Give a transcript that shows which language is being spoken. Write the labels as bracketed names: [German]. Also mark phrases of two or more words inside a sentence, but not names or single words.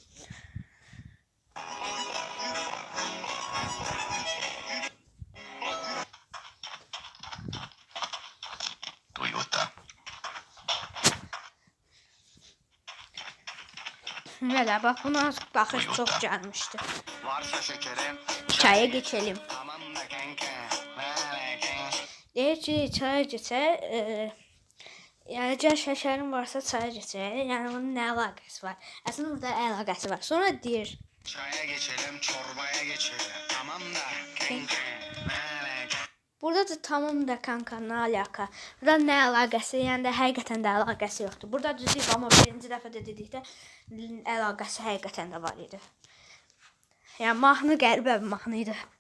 [Turkish] Valla bak buna bakış çok gelmişti. Çaya geçelim. [Azerbaijani] Deyir ki çaya geçə, yəni gəl şəkərin varsa çaya geçək. Yəni bunun nə əlaqəsi var? Əslində burada əlaqəsi var. Sonra deyir. [Turkish] Çaya geçelim, çorbaya geçelim. Tamam da kanka. Burada da tamam da kanka nə alaka? [Azerbaijani] Burada nə əlaqəsi? Yəni də həqiqətən də əlaqəsi yoxdur. Burada düzdür, amma birinci dəfə də dedikdə əlaqəsi həqiqətən də var idi. Yəni mahnı qəribə bir mahnı idi.